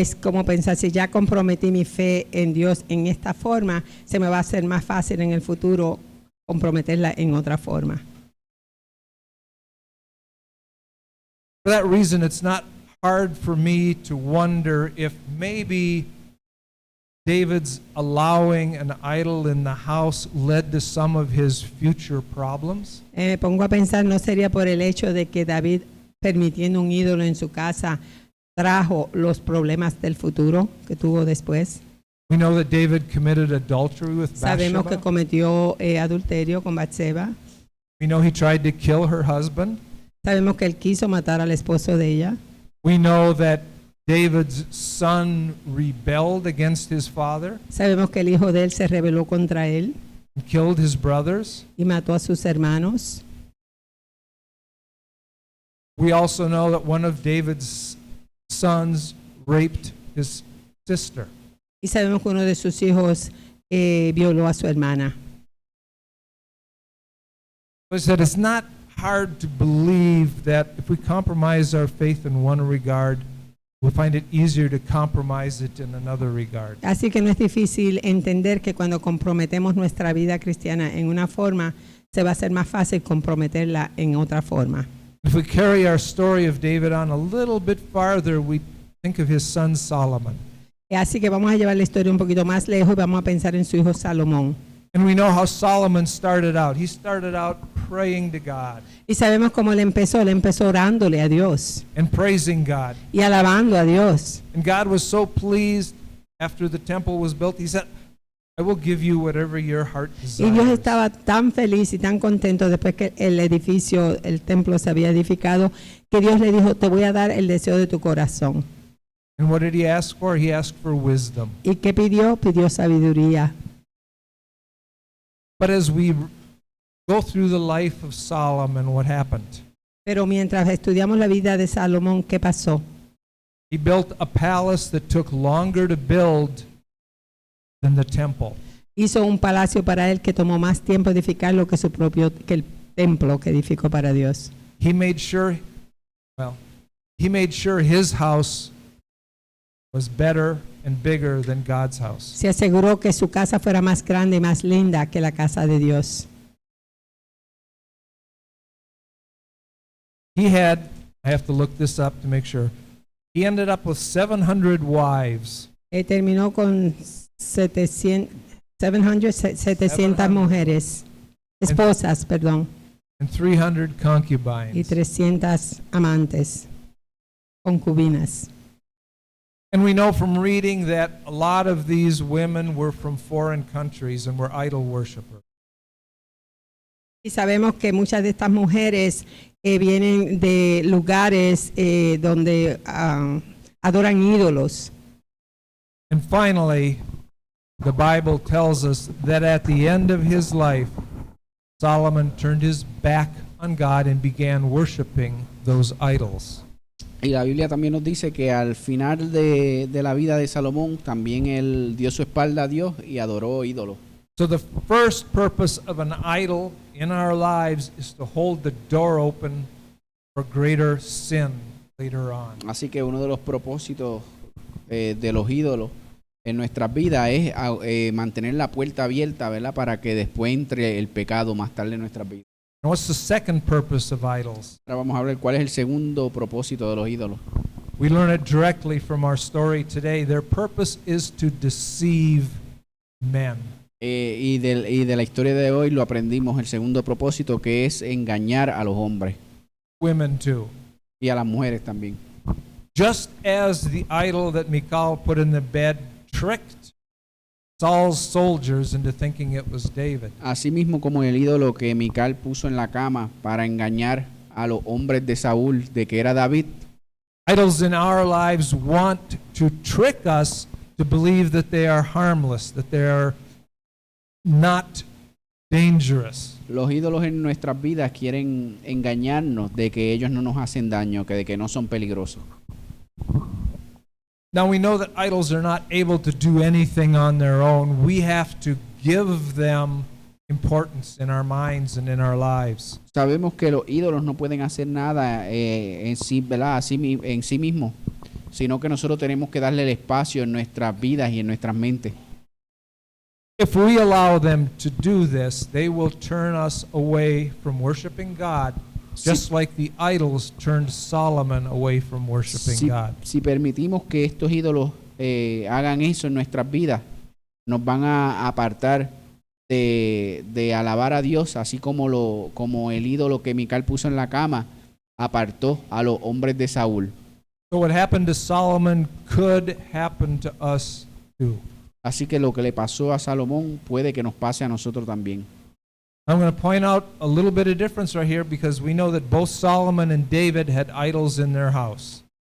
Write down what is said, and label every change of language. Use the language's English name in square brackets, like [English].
[Spanish] Es como pensar, si ya comprometí mi fe en Dios en esta forma, se me va a hacer más fácil en el futuro comprometerla en otra forma. [English] For that reason, it's not hard for me to wonder if maybe David's allowing an idol in the house led to some of his future problems. [Spanish] Me pongo a pensar, ¿no sería por el hecho de que David, permitiendo un ídolo en su casa, trajo los problemas del futuro que tuvo después? [English] We know that David committed adultery with [Spanish] Sabemos que [English] Bathsheba. [Spanish] cometió adulterio con Batseba. [English] We know he tried to kill her husband. [Spanish] Sabemos que él quiso matar al esposo de ella. [English] We know that David's son rebelled against his father [Spanish] Sabemos que el hijo de él se rebeló contra él [English] and killed his brothers. [Spanish] y mató a sus hermanos. [English] We also know that one of David's sons raped his sister. [Spanish] Y sabemos que uno de sus hijos violó a su hermana. [English] I said it's not hard to believe that if we compromise our faith in one regard, we'll find it easier to compromise it in another regard. [Spanish] Así que no es difícil entender que cuando comprometemos nuestra vida cristiana en una forma, se va a hacer más fácil comprometerla en otra forma. [English] If we carry our story of David on a little bit farther, we think of his son Solomon. [Spanish] Así que vamos a llevar la historia un poquito más lejos y vamos a pensar en su hijo Salomón. [English] And we know how Solomon started out. He started out praying to God [Spanish] Y sabemos cómo él empezó orándole a Dios [English] and praising God. [Spanish] y alabando a Dios. [English] And God was so pleased after the temple was built, he said, I will give you whatever your heart [Spanish] Y Dios [English] desires. [Spanish] estaba tan feliz y tan contento después que el edificio, el templo se había edificado, que Dios le dijo, te voy a dar el deseo de tu corazón. [English] And what did he ask for? He asked for wisdom. [Spanish] ¿Y qué pidió? Pidió sabiduría. [English] But as we go through the life of Solomon, what happened? [Spanish] Pero mientras estudiamos la vida de Salomón, ¿qué pasó? [English] He built a palace that took longer to build than the temple. [Spanish] Hizo un palacio para él que tomó más tiempo edificarlo que que el templo que edificó para Dios. [English] He made sure his house was better and bigger than God's house. [Spanish] Se aseguró que su casa fuera más grande y más linda que la casa de Dios. [English] He had, I have to look this up to make sure, he ended up with 700 wives. [Spanish] Terminó con 700 mujeres, esposas, perdón, [English] And 300 [Spanish] y [English] concubines. [Spanish] 300 amantes, concubinas. [English] And we know from reading that a lot of these women were from foreign countries and were idol worshipers. [Spanish] Y sabemos que muchas de estas mujeres vienen de lugares donde adoran ídolos. [English] And finally, the Bible tells us that at the end of his life, Solomon turned his back on God and began worshiping those idols. [Spanish] Y la Biblia también nos dice que al final de la vida de Salomón, también él dio su espalda a Dios y adoró ídolos. [English] So the first purpose of an idol in our lives is to hold the door open for greater sin later on. [Spanish] Así que uno de los propósitos de los ídolos en nuestras vidas es mantener la puerta abierta, ¿verdad? Para que después entre el pecado más tarde en nuestras vidas. [English] And what's the second purpose of idols? [Spanish] Ahora vamos a ver cuál es el segundo propósito de los ídolos. [English] We learn it directly from our story today. Their purpose is to deceive men. [Spanish] Y de la historia de hoy lo aprendimos, el segundo propósito, que es engañar a los hombres [English] Women too. [Spanish] y a las mujeres también. [English] Just as the idol that Michal put in the bed tricked Saul's soldiers into thinking it was David. [Spanish] Asimismo como el ídolo que Mical puso en la cama para engañar a los hombres de Saúl de que era David, [English] Idols in our lives want to trick us to believe that they are harmless, that they are not dangerous. [Spanish] los ídolos en nuestras vidas quieren engañarnos de que ellos no nos hacen daño, que de que no son peligrosos. [English] Now we know that idols are not able to do anything on their own. We have to give them importance in our minds and in our lives. [Spanish] Sabemos que los ídolos no pueden hacer nada en sí, ¿verdad? En sí mismos, sino que nosotros tenemos que darle el espacio en nuestras vidas y en nuestras mentes. [English] If we allow them to do this, they will turn us away from worshiping God, just like the idols turned Solomon away from worshiping God. [Spanish] Si permitimos que estos ídolos hagan eso en nuestras vidas, nos van a apartar de alabar a Dios, así como el ídolo que Mical puso en la cama apartó a los hombres de Saúl. [English] So what happened to Solomon could happen to us too. [Spanish] Así que lo que le pasó a Salomón puede que nos pase a nosotros también. [English] I'm going to point out a little bit of difference right here because we know that both Solomon and David had idols in their house.